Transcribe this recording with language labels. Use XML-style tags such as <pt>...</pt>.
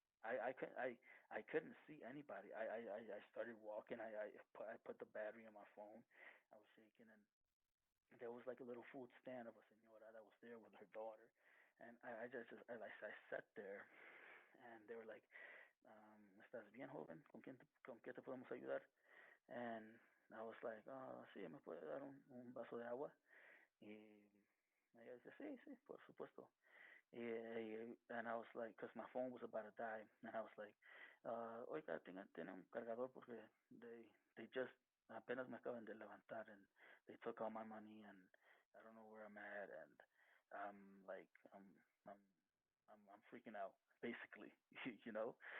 <en>I couldn't see anybody. I started walking. I put the battery in my phone. I was shaking, and there was like a little food stand of a señora that was there with her daughter, and I sat there, and they were like,</en> <es>¿Estás bien, joven? ¿Con qué te podemos ayudar?</es> <en>And I was like,</en> <es>sí, me puede dar un vaso de agua. Y ella dice, sí, sí, por supuesto.</es> <en>And I was like, because my phone was about to die, and I was like,</en> <es>oiga, tiene un cargador porque</es> <en>they just</en> <es>apenas me acaban de levantar</es> <en>and they took all my money and I don't know where I'm at and I'm like I'm I'm freaking out basically, you know.</en>